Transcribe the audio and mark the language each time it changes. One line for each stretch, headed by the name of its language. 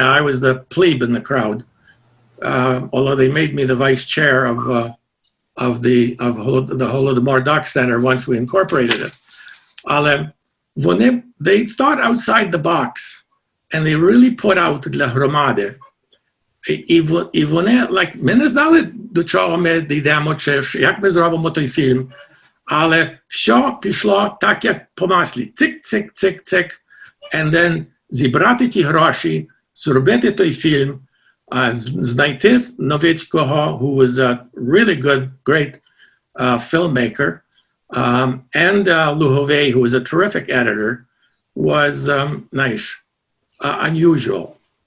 English: I was the plebe in the crowd, although they made me the vice chair of the Holodomor Doc Center once we incorporated it. Але they thought outside the box, and they really put out
Ukrainian: для громади. І вони, ми не знали, до чого ми дійдемо, чи як ми зробимо той фільм, але все пішло так, як по маслі. Цик.
English: And then
Ukrainian: зібрати ті гроші, зробити той фільм, знайти Новицького,
English: who was a really good, great filmmaker, and Luhovey, who was a terrific editor, was unusual.